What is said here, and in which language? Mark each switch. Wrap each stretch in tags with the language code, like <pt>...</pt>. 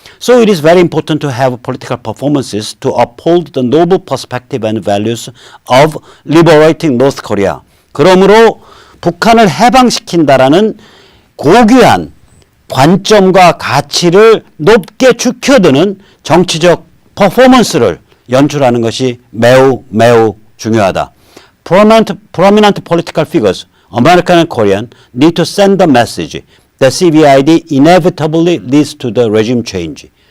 <en>So it is very important to have political performances to uphold the noble perspective and values of liberating North Korea.</en> <ko>그러므로 북한을 해방시킨다라는 고귀한 관점과 가치를 높게 축혀드는 정치적 퍼포먼스를 연출하는 것이 매우 중요하다.</ko> <en>Prominent political figures, American and Korean, need to send the message that CVID inevitably leads to the regime change.</en>